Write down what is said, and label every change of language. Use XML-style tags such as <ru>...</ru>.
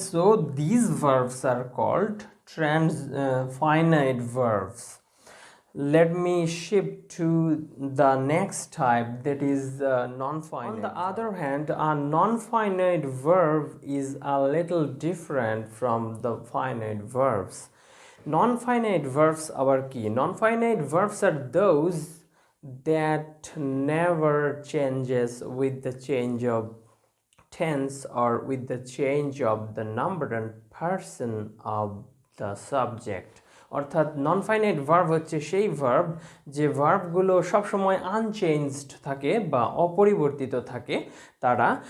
<en>So this verbs are called finite verbs. Let me shift to the next type, that is non-finite. On the other hand, a non-finite verb is a little different from the finite verbs. Non-finite verbs are key. Non-finite verbs are those that never changes with the change of tense or with the change of the number and person of the subject.</en> <bn>অর্থাৎ নন-ফাইনাইট verb হচ্ছে সেই verb যে ভার্বগুলো সবসময় unchanged থাকে বা অপরিবর্তিত থাকে। তারা</bn>